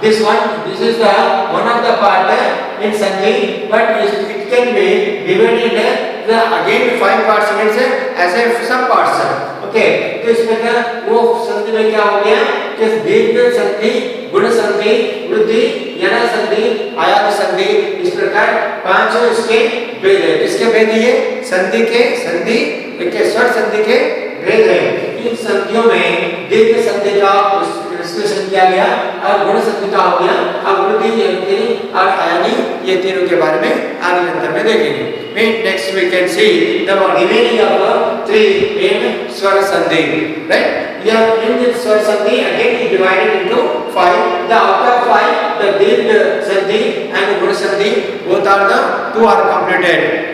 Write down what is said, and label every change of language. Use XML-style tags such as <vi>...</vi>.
<en>This is the one of the part in sandhi but it can be divided again five parts means as a sub parts okay।</en> <hi>तो इसमें क्या वो संधि में क्या हो गया कि दीर्घ संधि गुण संधि वृद्धि यना संधि आयात संधि इस प्रकार पांचों इसके भेद है। इसके भेद ये संधि के स्वर संधि के भेद है। इन संधियों में दीर्घ संधि का विश्लेषण किया गया और गुण संधि का हो गया अब वृद्धि और आयानी ये तीनों के बारे में आगे अंतर में देखेंगे।</hi> <en>Next we can see the remaining of three in swara sandhi, right? Yeah, in this swara sandhi again is divided into five. The out of five, the dirgha sandhi and guna sandhi both are the two are completed.</en>